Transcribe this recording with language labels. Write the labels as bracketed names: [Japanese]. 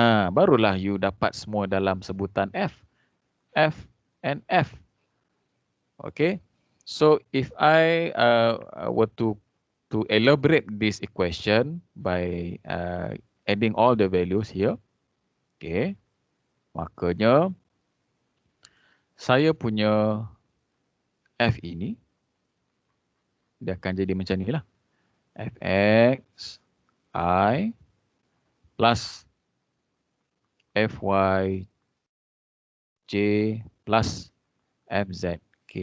[Malay] Barulah [English] you [Malay] dapat semua dalam sebutan F. [English] F and F. Okay. So if I were to elaborate this equation by adding all the values here. Okay. [Malay] Makanya saya punya F ini dia akan jadi macam ni lah. [English] Fx I plus Fy J plus Fz K.